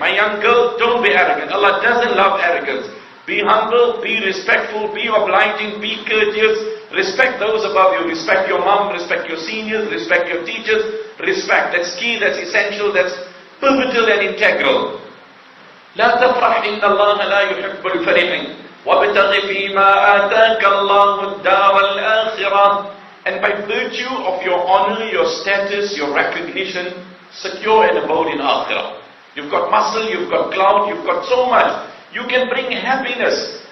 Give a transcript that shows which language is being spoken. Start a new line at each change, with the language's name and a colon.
English: My young girl, don't be arrogant. Allah doesn't love arrogance. Be humble, be respectful, be obliging, be courteous. Respect those above you. Respect your mom, respect your seniors, respect your teachers. Respect. That's key, that's essential, that's pivotal and integral.
Arabic: لا تفرح إن الله لا يحب الفرحين. وَابْتَغِ فِيمَا آتَاكَ اللَّهُ الدَّارَ الْآخِرَةَ.
English: And by virtue of your honor, your status, your recognition, secure an abode in Akhirah. You've got muscle, you've got clout, you've got so much. You can bring happiness.